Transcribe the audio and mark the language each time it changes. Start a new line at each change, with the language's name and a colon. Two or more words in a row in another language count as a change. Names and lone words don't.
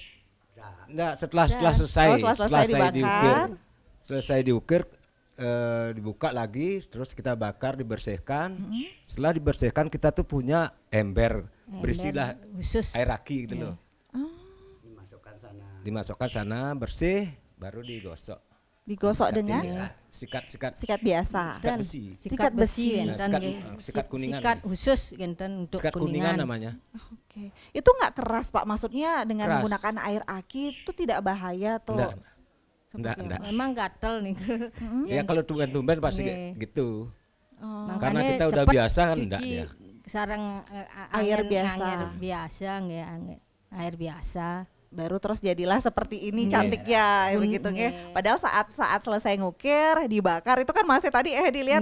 Indonesian: Enggak, setelah selesai diukir dibuka lagi terus kita bakar dibersihkan. Setelah dibersihkan kita tuh punya ember berisilah khusus air raki gitu loh. Dimasukkan sana bersih baru digosok dengan Sikat biasa. Sikat besi. Sikat besi. enten Nah, nggih. sikat kuningan. Sikat khusus enten untuk Sikat kuningan kuningan. namanya. Oke. Itu nggak keras Pak? Maksudnya dengan Keras. menggunakan air aki itu tidak bahaya atau Enggak. seperti Enggak, apa? enggak. Memang gatel nih. Ya kalau tumben-tumben pasti Nggih. kayak gitu. Oh. Karena Makanya kita udah cepet biasa kan, cuci enggak dia. sarang Air angin- biasa. Air biasa nggih, air biasa. Baru terus jadilah seperti ini Nggih. cantiknya begitu Nggih. nggih. Padahal saat selesai ngukir dibakar itu kan masih tadi dilihat